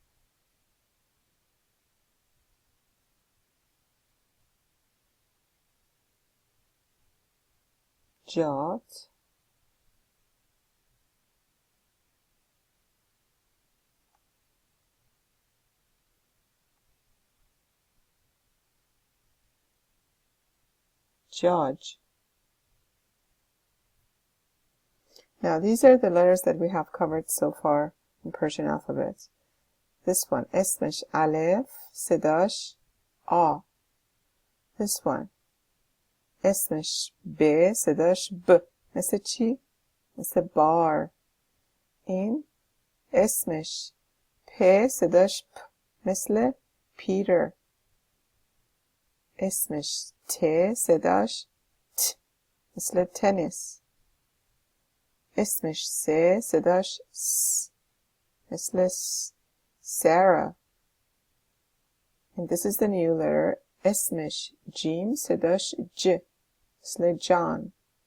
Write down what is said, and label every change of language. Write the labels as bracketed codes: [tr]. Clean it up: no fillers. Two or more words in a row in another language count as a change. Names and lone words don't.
[fa] جات. [en] Judge. Now these are the letters that we have covered so far in Persian alphabet. This one, [fa] اسمش الف، صداش آ. [en] This one, [fa] اسمش ب، صداش ب. مثل چی؟ مثل بار. این اسمش پ، صداش پ. مثل پیتر. اسمش ت، صداش ت. مثل تنس. اسمش س، صداش س. مثل Sarah. [en] And this is the new letter. [fa] اسمش جیم، صداش ج. مثل John.